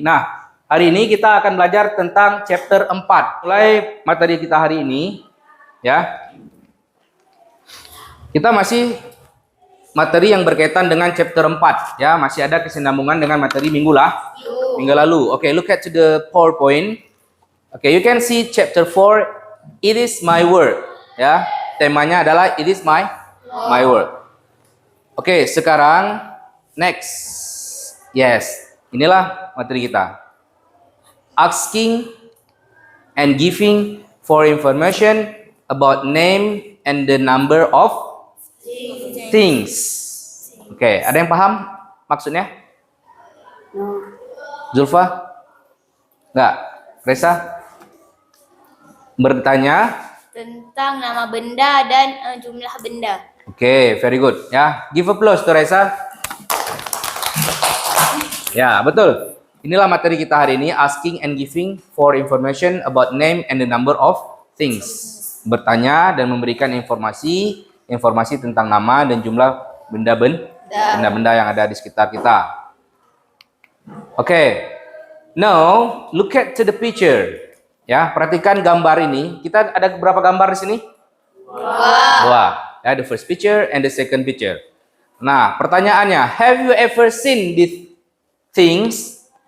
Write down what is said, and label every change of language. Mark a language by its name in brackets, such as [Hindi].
[Indonesian] Nah, hari ini kita akan belajar tentang chapter 4. Mulai materi kita hari ini, ya. Kita masih materi yang berkaitan dengan chapter 4, ya, masih ada kesinambungan dengan materi minggu lalu. [English] Okay, look at to the PowerPoint. Okay, you can see chapter 4, it is my word, ya. [Indonesian] Temanya adalah [English] it is my word. [Indonesian] Okay, sekarang next. Yes, inilah materi kita. [English] Asking and giving for information about name and the number of things. [Indonesian] Oke, ada yang paham maksudnya? Zulfa? Enggak? Reza? Bertanya? Tentang nama benda dan jumlah benda. [English] Oke, very good. Ya, give applause to Reza. [Indonesian] Ya, betul. Inilah materi kita hari ini, [English] asking and giving for information about name and the number of things. [Indonesian] Bertanya dan memberikan informasi tentang nama dan jumlah benda-benda yang ada di sekitar kita. Oke. [English] Now, look at to the picture. [Indonesian] Ya, perhatikan gambar ini. Kita ada berapa gambar di sini? Dua. [English] Ya, the first picture and the second picture. [Indonesian] Nah, pertanyaannya, [English] have you ever seen these things?